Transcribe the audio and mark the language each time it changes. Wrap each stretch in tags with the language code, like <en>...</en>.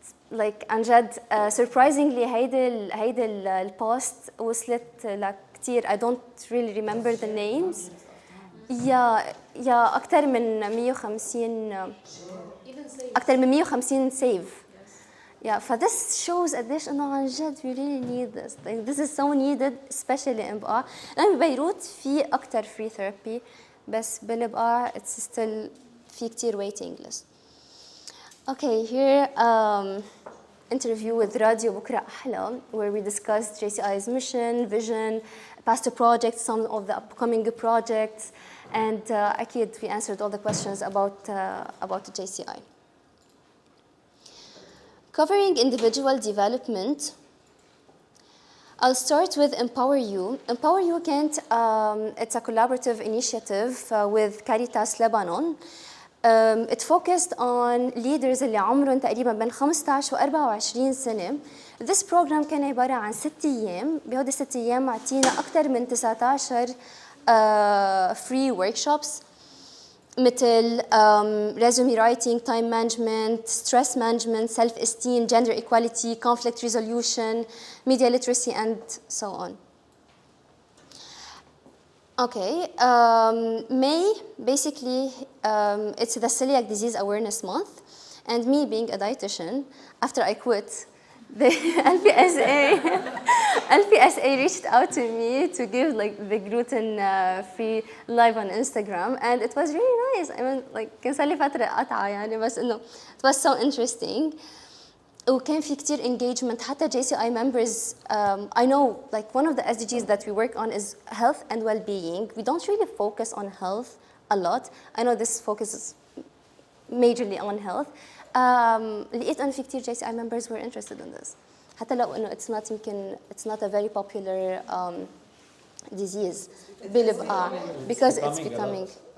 <ar>Like عن جد surprisingly هيدا البوست وصلت لكتير.</ar> <en>I don't really remember the names.</en> <ar>يا أكتر من 150 save.</ar> <en>Yeah, this shows</en> <ar>قديش إنه عن جد</ar> <en>we really need this. Like, this is so needed, especially in بقى.</en> <ar>لأن ببيروت في أكتر</ar> <en>free therapy,</en> <ar>بس بلبقى</ar> <en>it's still</en> <ar>في كتير</ar> <en>waiting list. Okay, here interview with Radio بكرة أحلى, where we discussed JCI's mission, vision, past projects, some of the upcoming projects, and أكيد we answered all the questions about JCI. Covering individual development, I'll start with Empower You. Empower You it's a collaborative initiative with Caritas Lebanon. It focused on leaders</en> <ar>اللي عمرهم تقريبا بين 15 و 24 سنة.</ar> <en>This program</en> <ar>كان عبارة عن 6 أيام. بهودي 6 أيام عطينا أكثر من</ar> <en>19 free workshops مثل resume writing, time management, stress management, self-esteem, gender equality, conflict resolution, media literacy, and so on. Okay, May, basically, it's the Celiac Disease Awareness Month, and me being a dietitian, after I quit, the LPSA reached out to me to give like the gluten-free live on Instagram, and it was really nice. I mean, like,</en> <ar>كان صار لي فترة قطعة يعني, بس إنه</ar> <en>it was so interesting.</en> <ar>وكان في كتير engagement.</ar> <en>حتى JCI members, I know like one of the SDGs that we work on is health and well-being. We don't really focus on health a lot. I know this focuses majorly on health.</en> <ar>لقيت أن في كتير</ar> <en>JCI members were interested in this.</en> <ar>حتى لو إنه</ar> <en>it's not a very popular disease بالبقاع, because it's becoming.</en>